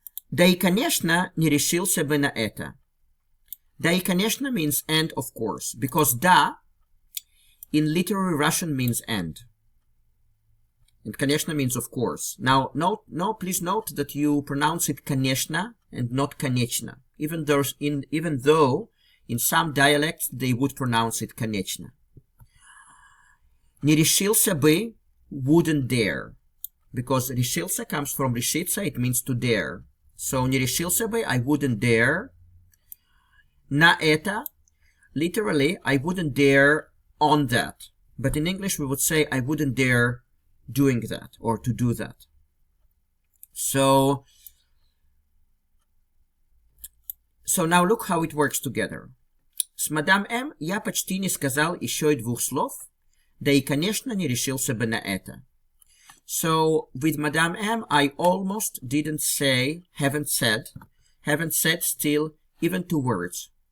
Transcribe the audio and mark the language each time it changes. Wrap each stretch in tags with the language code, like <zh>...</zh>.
<ru>Да и, конечно, не решился бы на это.</ru> <en>Да и, конечно, means and of course, because да in literary Russian means and конечно means of course. Now, please note that you pronounce it конечно and not конечно, even though in some dialects they would pronounce it конечно. Не решился бы wouldn't dare, because решился comes from решиться, it means to dare. So, не решился бы, I wouldn't dare. На это, literally, I wouldn't dare on that. But in English, we would say, I wouldn't dare doing that, or to do that. So now look how it works together.</en> <ru>С мадам М я почти не сказал еще и 2 слов, да и, конечно, не решился бы на это.</ru> <en>So, with Madame M, I almost didn't say, haven't said still even 2 words.</en>